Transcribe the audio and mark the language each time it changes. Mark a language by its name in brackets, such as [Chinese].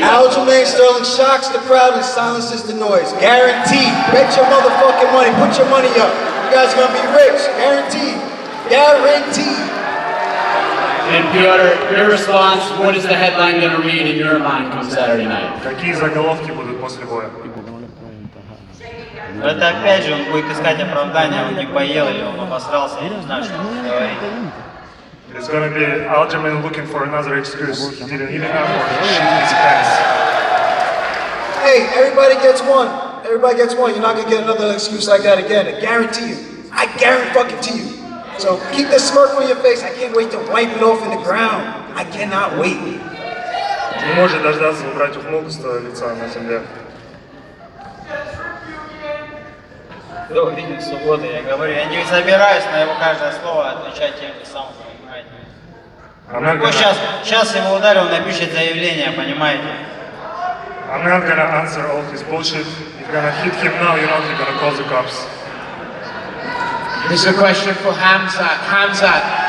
[English] Aljamain Sterling shocks the crowd and silences the noise. Guaranteed. Bet your motherfucking money. Put your money up. You guys are going to be rich. Guaranteed. Guaranteed. And Piotr, your response, what is the headline going to read in your mind come Saturday night? [Russian] Какие заголовки будут после боя? Это опять же он будет искать оправдания, он не поел или он обосрался, я не знаю, что он говорит. [English] It's gonna be Aljamain looking for another excuse. He didn't eat enough or he shit his pants. Hey, everybody gets one. Everybody gets one. You're not going to get another excuse like that again. I guarantee you. I guarantee you. So keep the smirk on your face. I can't wait to wipe it off in the ground. I cannot wait. [Russian] Не может дождаться убрать ухмылку с твоего лица на земле. Кто увидит в субботу, я говорю, я не собираюсь на его каждое слово отвечать тем же самым, понимаете? Вот сейчас его ударил, он напишет заявление, понимаете? [English] I'm not gonna answer all his bullshit. You're gonna hit him now, you're not gonna call the cops. This is a question for Khamzat. Khamzat,